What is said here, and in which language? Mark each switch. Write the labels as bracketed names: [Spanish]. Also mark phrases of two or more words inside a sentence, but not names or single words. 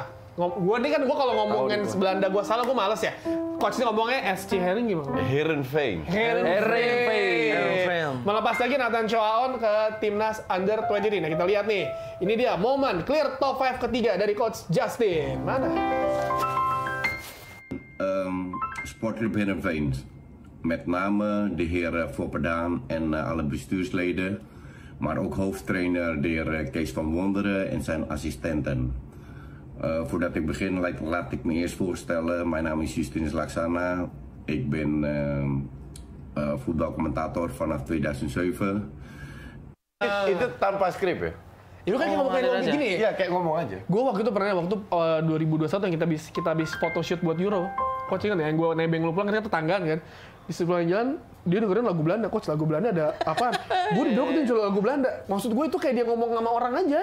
[Indonesian] Gue kalau ngomongin Belanda gue salah, gue males ya. Coach ini ngomongnya SC Hering gimana? Heerenveen. Melepas lagi Nathan Choaon ke timnas Under 23. Nah, kita lihat nih. Ini dia momen [English] clear top [Indonesian] 5 ketiga dari Coach Justin. Mana? Sportclub Heerenveen. [Dutch] Met name de heer Fopperdaan en alle bestuursleden, maar ook hoofdtrainer de heer Kees van Wonderen en zijn assistenten. Voordat ik begin, laat ik me eerst voorstellen. Mijn naam is Justinus Laksana. Ik ben voetbalcommentator vanaf 2007. [Indonesian] Itu tanpa skrip ya? Itu kan kayak ngomong gini ya? Iya, kayak ngomong aja. Gue waktu itu pernah, waktu 2021 yang kita habis photoshoot buat Euro. Coach kan ya, yang gue nebeng lu pulang, ternyata tetanggaan kan. Di sebelah jalan, dia dengerin lagu Belanda. Coach, lagu Belanda ada apaan? Gue didok tuh lagu Belanda. Maksud gue itu kayak dia ngomong sama orang aja.